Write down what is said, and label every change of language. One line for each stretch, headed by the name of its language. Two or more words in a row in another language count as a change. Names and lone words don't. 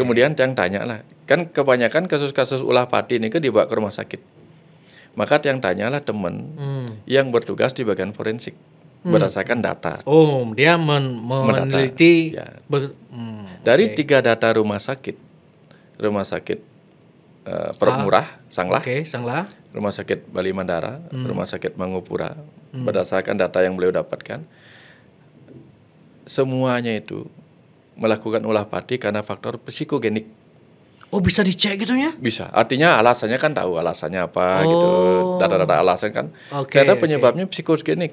Indonesian: Kemudian yang tanya lah, kan kebanyakan kasus-kasus ulah pati ini kan dibawa ke rumah sakit. Maka yang tanyalah teman yang bertugas di bagian forensik berdasarkan data. Oh, dia meneliti. Ya. Dari 3 data rumah sakit Permurah, Sanglah, Sanglah, Rumah Sakit Bali Mandara, Rumah Sakit Mangupura, berdasarkan data yang beliau dapatkan, semuanya itu melakukan ulah pati karena faktor psikogenik. Oh, bisa dicek gitu ya? Bisa. Artinya alasannya kan tahu alasannya apa gitu. Data-data alasan kan. Ternyata penyebabnya psikogenik.